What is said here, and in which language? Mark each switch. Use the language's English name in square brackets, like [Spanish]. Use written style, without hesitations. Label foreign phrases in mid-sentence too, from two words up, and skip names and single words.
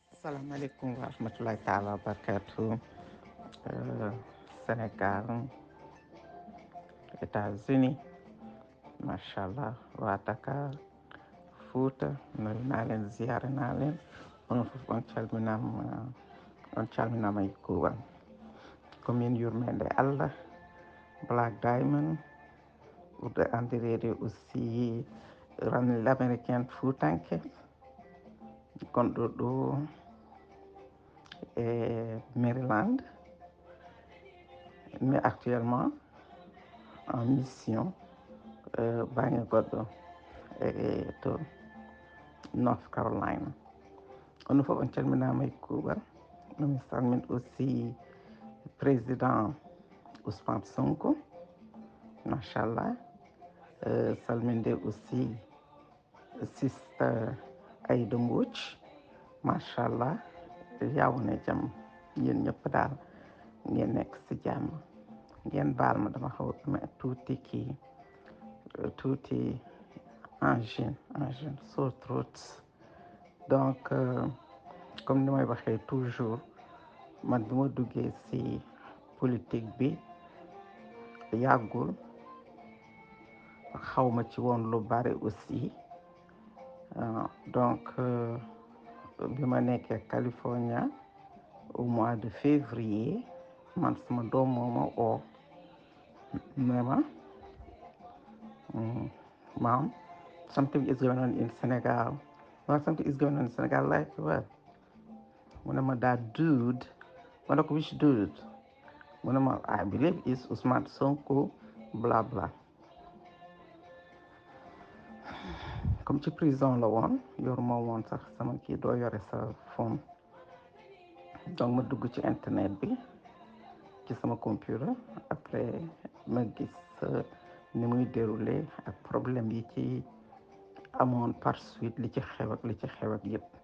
[Arabic] السلام عليكم ورحمة الله تعالى وبركاته. [Fula] Sénégal, États-Unis, machallah, [Wolof] waa Dakar, [Fula] Fouta, [Wolof] nuyu naa leen ziyaare naa leen [Fula] on calminama e kuuɓal komin yurmede Allah Black Diamond ɓurɗo andirede [French] aussi ranil américaine [Fula] fuutanke gonɗo ɗo [French] e Maryland, mais actuellement en mission [Fula] bange goɗɗo to [French] North Carolina. [Fula] On fof on calminama e kuuɓal mi salmin [French] aussi président [Wolof] Ousmane Sonko machallah, [French] salminde aussi [Wolof] sister Aïda Mbodj machallah, yawne jaam yéen ñëpp daal ngeen nekk ci jàmm ngeen baal ma dama xaw tuuti angine [English] sore throat. [Wolof] Donc [French] comme ni [Wolof] may waxee toujours man bi ma duggee ci politique bi yàggul xawma ci woon lu bari aussi donc bi ma nekkee California [French] au mois de février [Wolof] man sama doom moo ma oo ne ma mom, [English] something is going on in Senegal. Well, something is going on in Senegal, like what? When I'm that dude, what which dude? When I believe it's Ousmane Sonko, blah blah. [Wolof] Comme ci prison la woon yoruma woon sax sama kii doo yore sa phone donc ma dugg ci internet bi ci sama computer [French] après ma [Wolof] gis ni muy déroulé ak problème yi ci amoon [French] par suite [Wolof] li ci xew ak yëpp